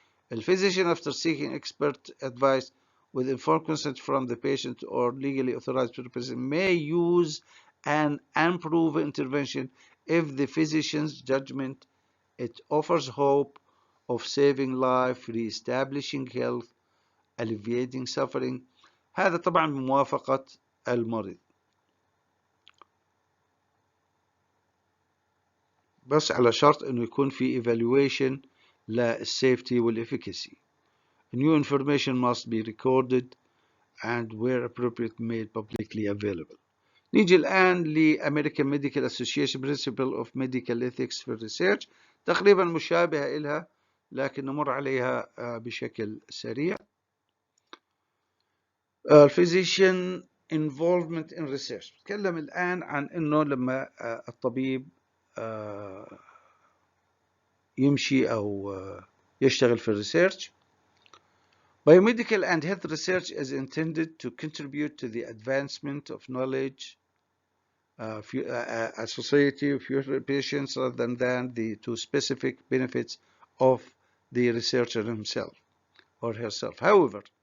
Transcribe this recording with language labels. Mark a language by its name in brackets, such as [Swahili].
[English] The physician, after seeking expert advice with informed consent from the patient or legally authorized representative, may use an unproven intervention if the physician's judgment it offers hope of saving life, re-establishing health, alleviating suffering. [Arabic] هذا طبعا بموافقة المريض، بس على شرط انه يكون في evaluation للsafety والefficacy. [English] New information must be recorded and where appropriate made publicly available. [Arabic] نيجي الآن ل American Medical Association Principle of Medical Ethics for Research، تقريبا مشابهة إلها لكن نمر عليها بشكل سريع. [English] Physician involvement in research. [Arabic] نتكلم الآن عن إنه لما الطبيب يمشي أو يشتغل في الريسيرش. [English] Biomedical and health research is intended to contribute to the advancement of knowledge, a society of future patients rather than the two specific benefits of the researcher himself or herself. However,